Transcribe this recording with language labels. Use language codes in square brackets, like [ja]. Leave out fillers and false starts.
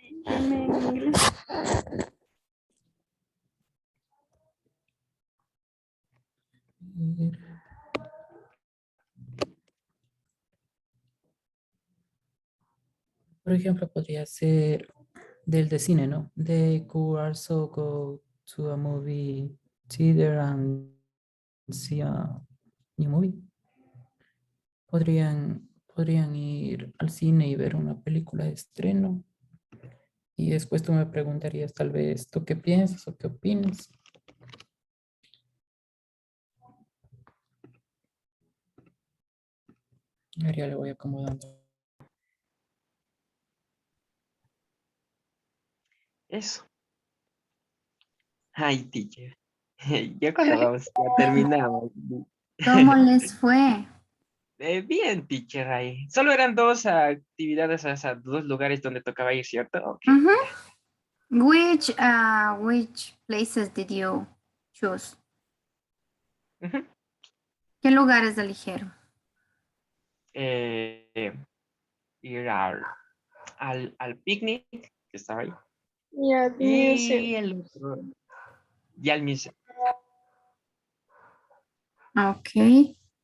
[es] Dime en inglés. Por ejemplo, podría ser del de cine, ¿no? [en] They could also go to a movie theater and see a new movie. [es] Podrían ir al cine y ver una película de estreno. Y después tú me preguntarías tal vez, ¿tú qué piensas o qué opinas? A ver, ya le voy acomodando. Eso. Ay, teacher. Ya cuando vamos, ya terminamos. ¿Cómo les fue? Bien, teacher, ahí. Solo eran dos actividades, o sea, dos lugares donde tocaba ir, ¿cierto? Ok. [en] Which places did you choose? [es] ¿Qué lugares eligieron? Ir al picnic, que estaba ahí. [en] Yeah, the museum. [es] Y el otro. Y al museo. Ok.